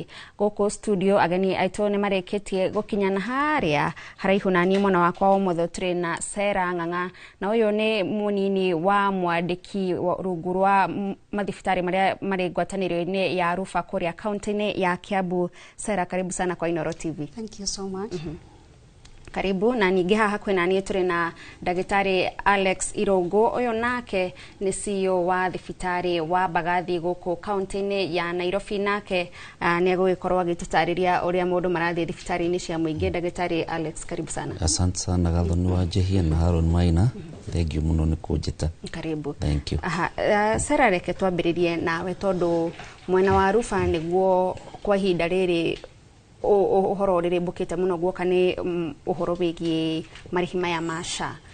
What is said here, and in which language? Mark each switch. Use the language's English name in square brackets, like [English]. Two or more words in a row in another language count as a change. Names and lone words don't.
[Kikuyu] Gũkũ studio ageni aitũ nĩ marĩkĩtie gũkinyana harĩa haraihu na niĩ mwena wakwa wa ũmotho tũrĩ na Sarah Ng'ang'a na ũyũ nĩ mũnini wa mwandĩki rungu rwa mathibitarĩ marĩa marĩ ngwatanĩro-inĩ ya Rufa kũrĩa kaunti-inĩ ya Kiambu. [Swahili] Sarah, karibu sana kwa Inooro TV. [English] Thank you so much. [Kikuyu] Karibu na ningĩ haha kwĩna niĩ tũrĩ na ndagĩtarĩ Alex Irũngũ ũyũ nake nĩ CEO wa thibitarĩ wa Mbagathi gũkũ kaunti-inĩ ya Nairobi nake nĩ egũgĩkorwo agĩtũtarĩria ũrĩa maũndũ marathiĩ thibitarĩ-inĩ cia mũingĩ. Ndagĩtarĩ Alex, [Swahili] karibu sana. Asante sana Gathoni wa Njihia na Harun Maina. [English] Thank you [Kikuyu] muno nĩ kũnjĩta. [Swahili] Karibu. [English] Thank you. [Kikuyu] Sarah, reke twambĩrĩrie nawe tondũ mwena wa Rufa nĩguo kwa ihinda rĩrĩ ũhoro rĩrĩ mbũkĩte mũno guoka nĩ ũhoro wĩgiĩ marĩhi maya ma SHA.